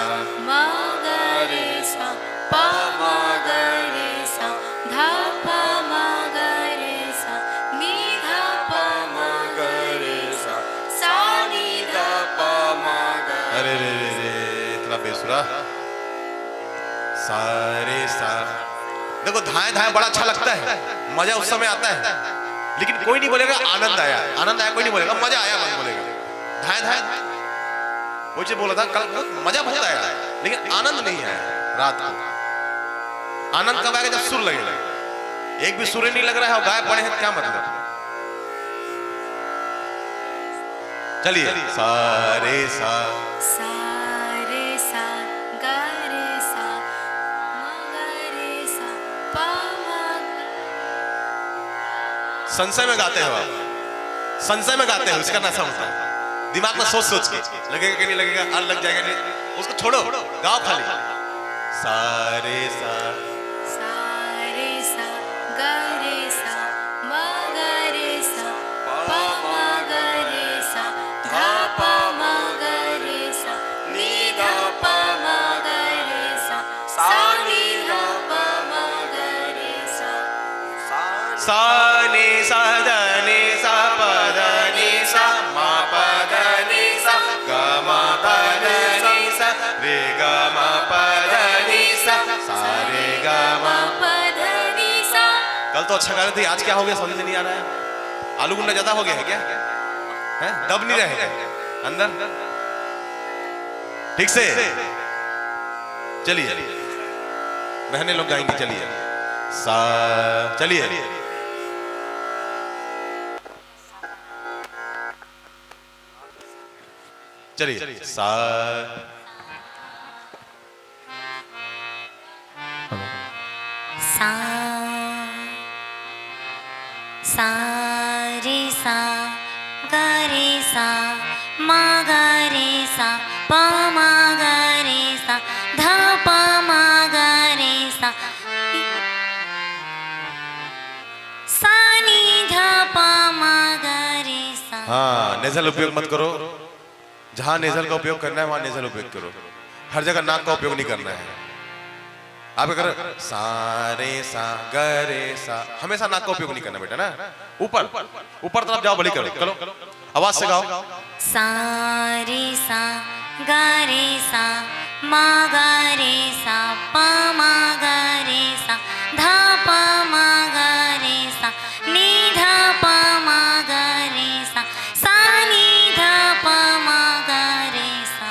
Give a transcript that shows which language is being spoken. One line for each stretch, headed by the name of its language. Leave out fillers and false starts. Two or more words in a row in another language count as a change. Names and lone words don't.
Hindi: म ग रे सा प म ग रे सा ध प म ग रे सा नी ध प म ग रे सा नी ध प म ग। अरे रे रे रे इतना बेसुरा। सा रे सा। देखो धाए धाए बड़ा अच्छा लगता है, मजा उस समय आता है, लेकिन कोई नहीं बोलेगा आनंद आया। आनंद आया कोई नहीं बोलेगा, मजा आया कौन बोलेगा? धाए धाए वो चीज बोला था कल, मजा बहुत आया लेकिन आनंद नहीं आया रात को। आनंद कब आएगा? जब सुर लगेगा। एक भी सुर नहीं लग रहा है और गाय पड़े हैं, क्या मतलब? चलिए, सा रे सा सा रे सा ग रे सा म ग रे सा प म ग। संशय में गाते हो आप, संशय में गाते हो, इसका नशा होता है। दिमाग में सोच सोच के लगेगा कि नहीं लगेगा, और लग जाएगा नहीं, उसको छोड़ो, गाओ खाली। सा रे सा रे सा ग रे सा म ग रे सा प म ग रे सा ध प म ग रे सा नी ध प म ग रे सा नी ध प म ग रे सा। सा नी सा ध नी सा प ध नी सा म प ध नी सा ग म प ध नी सा रे ग म प ध नी सा रे ग म प ध नी सा। कल तो अच्छा गा रहे थे, आज क्या हो गया समझ नहीं आ रहा है। आलू गुंडा ज्यादा हो गया है क्या? है दब नहीं रहे अंदर? ठीक से चलिए, बहनें लोग गाएंगी, चलिए सा, चलिए चलिए सा, सा सा रे सा ग रे सा मा ग रे सा प मा ग रे सा ध प मा ग रे सा सा नी ध प मा ग रे सा। हाँ, नेजल उपयोग मत करो, जहां नेजल का उपयोग करना है वहां नेजल उपयोग करो, हर जगह नाक का उपयोग नहीं करना है। आप क्या करो, सा रे सा ग रे सा, हमेशा नाक का उपयोग नहीं करना बेटा ना, ऊपर ऊपर तरफ जाओ, बड़ी करो, करो आवाज से गाओ। सा रे सा ग रे सा मा ग रे सा प मा ग रे सा ध प मा ग रे सा नी ध प मा ग रे सा सा नी ध प मा ग रे सा।